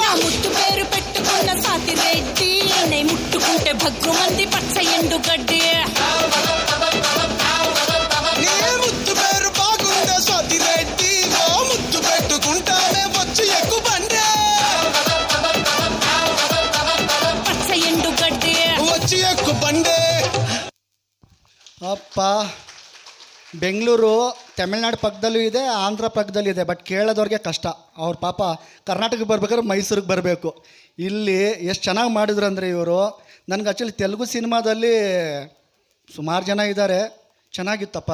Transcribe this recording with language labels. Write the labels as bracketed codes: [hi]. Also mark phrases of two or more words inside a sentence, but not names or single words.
[te] పెట్టుకున్న సాతిరెడ్డి, నే ముట్టుకుంటే భగ్గుమంది పచ్చ ఎండు గడ్డి. నీ ముద్దు పేరు బాగుందా సాతిరెడ్డి, ఓ ముద్దు పెట్టుకుంటావే వచ్చి ఎక్కు బండే. పచ్చ ఎండు గడ్డి. వచ్చి ఎక్కు బండే. [kn] ಅಪ್ಪ ಬೆಂಗಳೂರು ತಮಿಳ್ನಾಡು ಪಕ್ಕದಲ್ಲೂ ಇದೆ, ಆಂಧ್ರ ಪಕ್ಕದಲ್ಲೂ ಇದೆ. ಬಟ್ ಕೇಳೋದವ್ರಿಗೆ ಕಷ್ಟ. ಅವ್ರ ಪಾಪ ಕರ್ನಾಟಕಕ್ಕೆ ಬರ್ಬೇಕಾದ್ರೆ ಮೈಸೂರಿಗೆ ಬರಬೇಕು. ಇಲ್ಲಿ ಎಷ್ಟು ಚೆನ್ನಾಗಿ ಮಾಡಿದ್ರು ಅಂದರೆ ಇವರು. ನನಗೆ ಆ್ಯಕ್ಚುಲಿ ತೆಲುಗು ಸಿನಿಮಾದಲ್ಲಿ ಸುಮಾರು ಜನ ಇದ್ದಾರೆ, ಚೆನ್ನಾಗಿತ್ತಪ್ಪ.